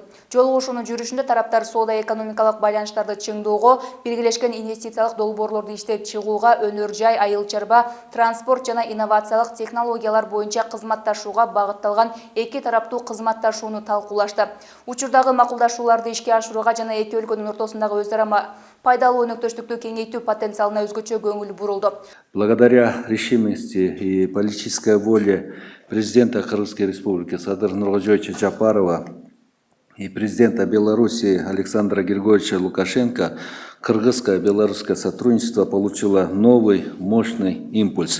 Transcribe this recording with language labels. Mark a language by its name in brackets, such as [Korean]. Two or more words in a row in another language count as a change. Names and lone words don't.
[Kyrgyz] Жолугушуунун жүрүшүндө тараптар соода экономикалык байланыштарды чыңдоого, биргелешкен инвестициялык долбоорлорду иштеп чыгууга, өнөр жай, айыл чарба, транспорт жана инновациялык технологиялар боюнча кызматташууга багытталган эки тараптуу кызматташууну талкуулашты. Учурдагы макулдашууларды ишке ашырууга жана эки өлкөнүн ортосундагы өз ара пайдалуу өнөктөштүктү кеңейтүү потенциалына өзгөчө көңүл бурулду. [Russian] Благодаря решимости и политической воле президента Кыргызской республики Садыра Нуркожоевича Жапарова и президента Беларуси Александра Григорьевича Лукашенко кыргызско-белорусское сотрудничество получило новый, мощный импульс.